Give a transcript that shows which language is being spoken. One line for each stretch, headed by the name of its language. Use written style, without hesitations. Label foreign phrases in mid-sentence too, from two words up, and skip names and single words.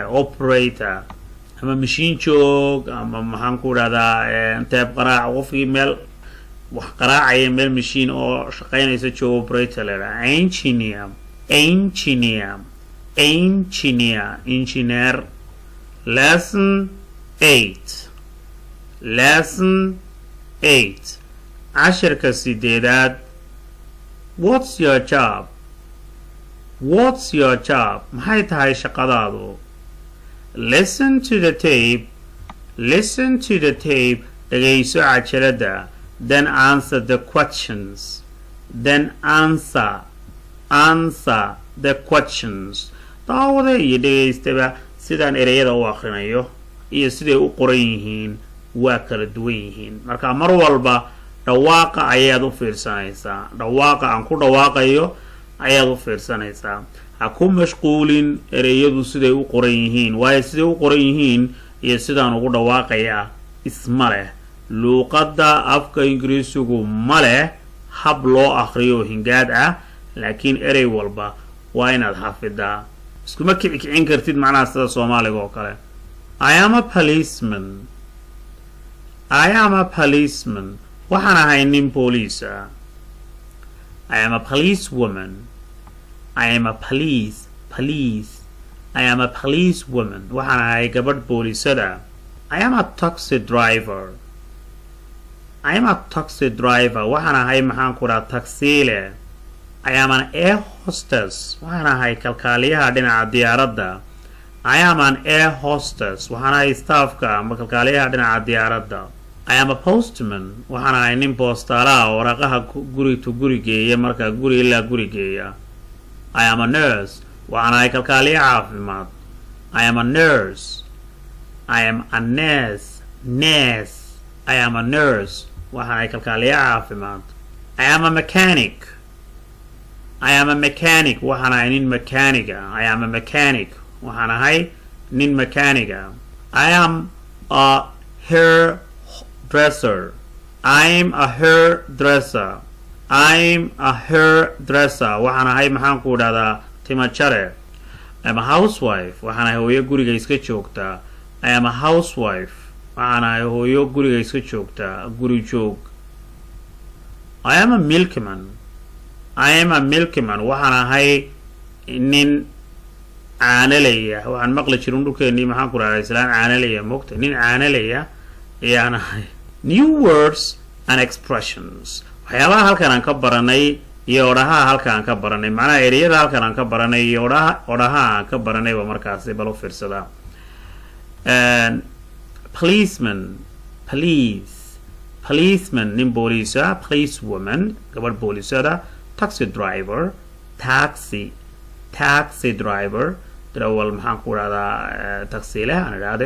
Somali: Operator ama machine joog ama maxaan ku dhahdaa teeb qaraac qofkii meel wax qaraacaya meel machine oo shaqeynaysa joogo operator leedahay.
English: Engineer. Lesson 8 cashirka 8. What's your job?
Somali: maxay tahay shaqadaadu?
English: Listen to the tape
Somali: dhagayso cajalada.
English: Then answer the questions.
Somali: daawada iyo dhagaystaba sidaan ereyada u akhrinayo iyo siday u qoran yihiin waa kala duwan yihiin. marka mar walba dhawaaqa ayaad u fiirsanaysaa. dhawaaqa aan ku dhawaaqayo ayaad u fiirsanaysaa. ha ku mashquulin ereyadu siday u qoran yihiin waayo siday u qoran yihiin iyo sidaan ugu dhawaaqayaa isma leh. luuqadda afka ingiriisigu ma leh hab loo akhriyo hingaad ah laakiin erey walba waa inaad xafidaa. iskuma kicin kartid macnaha sida Soomaaliga oo kale.
English: I am a policeman.
Somali: waxaan ahay nin booliis ah.
English: I am a policewoman. I am a policewoman.
Somali: waxaan ahay gabadh boolisada.
English: I am a taxi driver.
Somali: waxaan ahay maxaan ku dhaha taksiile.
English: I am an air hostess.
Somali: waxaan ahay kalkaaliyaha dhinaca diyaaradda.
English: I am an air hostess.
Somali: waxaan ahay staafka ama kalkaaliyaha dhinaca diyaaradda.
English: I am a postman.
Somali: waxaan ahay nin boostaalaha oo waraqaha guri to guri geeya markaa guri ilaa guri geeya.
English: I am a nurse.
Somali: waxaan ahay kalkaaliya caafimaad.
English: I am a nurse.
Somali: waxaan ahay kalkaaliya caafimaad.
English: I am a mechanic.
Somali: waxaan ahay nin mechaniga. waxaan ahay nin mechaniga.
English: I am a hairdresser.
Somali: waxaan ahay maxaan ku dhahdaa tima jare.
English: I am a housewife.
Somali: waxaan ahay hooyo guriga iska joogta. waxaan ahay hooyo guriga iska joogta guri joog.
English: I am a milkman. I am a milkman.
Somali: waxaan ahay nin caanaleya waxaan maqli jiray dhulkeenii maxaan ku raacay islaan caanaleya moogta nin caanaleya ayaan ahay.
English: New words and expressions.
Somali: waxyaabaha halkan aan ka baranay iyo odhaha halkan aan ka baranay macnaha ereyada halkan aan ka baranay iyo odhaha aan ka baranay waa markaasi bal u fiirsada.
English: Policeman, policeman
Somali: nin booliisa,
English: police woman
Somali: gabadh boolisada,
English: taxi driver, taxi driver
Somali: darawal maxaan ku radaa taxi leh aan idhaahde.